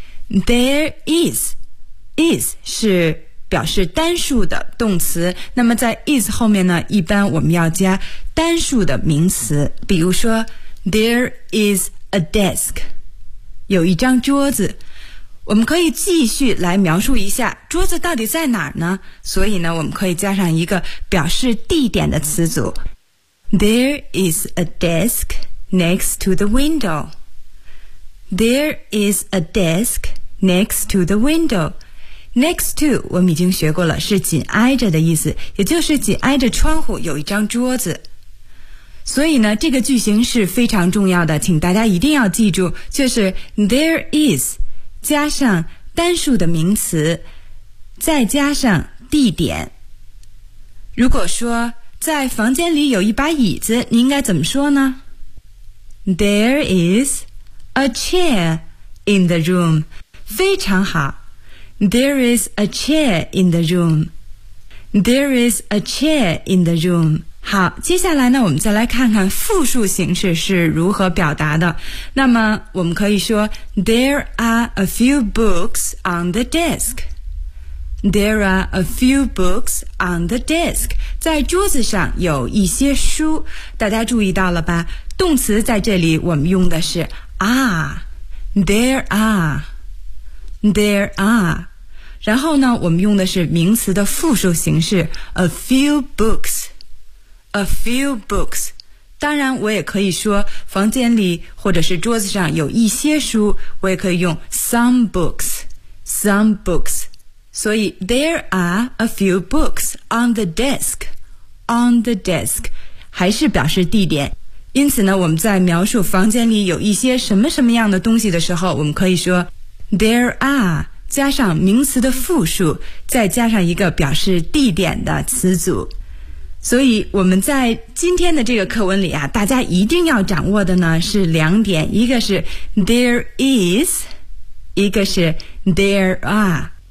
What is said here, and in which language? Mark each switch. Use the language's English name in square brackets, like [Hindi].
[Chinese] there is 是表示单数的动词，那么在 is 后面呢，一般我们要加单数的名词，比如说 [English] There is a desk， [Chinese] 有一张桌子。我们可以继续来描述一下桌子到底在哪儿呢？所以呢，我们可以加上一个表示地点的词组。 [English] There is a desk next to the window. There is a desk next to the window. [Chinese] Next to 我们已经学过了，是紧挨着的意思，也就是紧挨着窗户有一张桌子。所以呢，这个句型是非常重要的，请大家一定要记住，就是 there is 加上单数的名词，再加上地点。如果说在房间里有一把椅子，你应该怎么说呢？ [English] There is a chair in the room. [Chinese] 非常好。 [English] There is a chair in the room. There is a chair in the room. [Chinese] 好，接下来呢，我们再来看看复数形式是如何表达的。那么我们可以说 [English] There are a few books on the desk. There are a few books on the desk. [Chinese] 在桌子上有一些书，大家注意到了吧？动词在这里我们用的是 are. [English] There are. There are. [Chinese] 然后呢，我们用的是名词的复数形式 [English] a few books, a few books. [Chinese] 当然我也可以说房间里或者是桌子上有一些书，我也可以用 [English] some books, some books. 所以 there are a few books on the desk, on the desk, [Chinese] 还是表示地点。因此呢，我们在描述房间里有一些什么什么样的东西的时候，我们可以说 there are,加上名词的复数，再加上一个表示地点的词组。所以我们在今天的这个课文里啊，大家一定要掌握的呢是两点，一个是 there is， 一个是 there are。